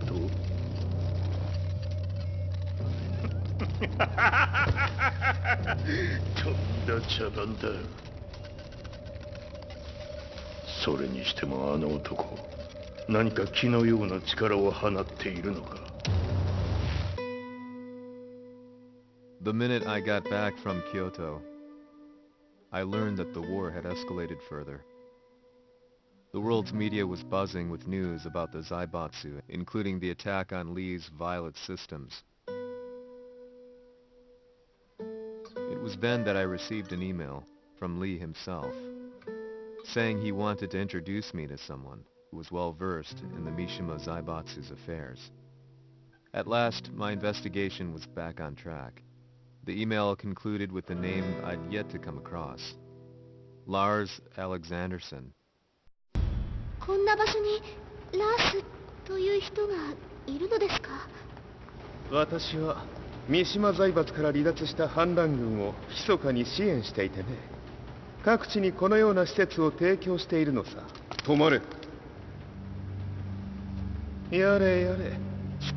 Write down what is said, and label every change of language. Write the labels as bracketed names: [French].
[Japanese] とんだ茶番だ。それにしてもあの男、何か気のような力を放っているのか。 [English] The minute I got back from Kyoto, I learned that the war had escalated further. The world's media was buzzing with news about the Zaibatsu, including the attack on Lee's Violet systems. It was then that I received an email from Lee himself, saying he wanted to introduce me to someone who was well versed in the Mishima Zaibatsu's affairs. At last, my investigation was back on track. The email concluded with the name I'd yet to come across. Lars Alexanderson. [Japanese] こんな場所にラースという人がいるのですか？私は三島財閥から離脱した反乱軍を密かに支援していてね。各地にこのような施設を提供しているのさ。止まれ。やれやれ。ス